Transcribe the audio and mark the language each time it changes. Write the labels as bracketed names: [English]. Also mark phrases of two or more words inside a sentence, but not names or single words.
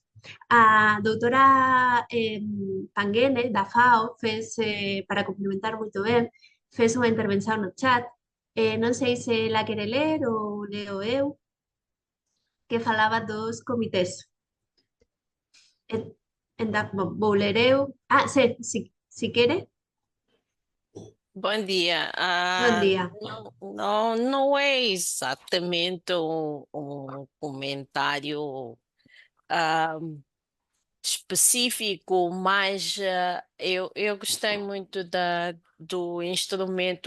[Galician] A doutora Panguene, da FAO, para complementar moito ben, fez unha intervención no chat. Non sei se la quere ler ou leo eu, que falaba dos comités. Vou ler eu. Se quere. [Portuguese] Bom dia. Bom dia. Não é exatamente um comentário específico, mas eu gostei muito do instrumento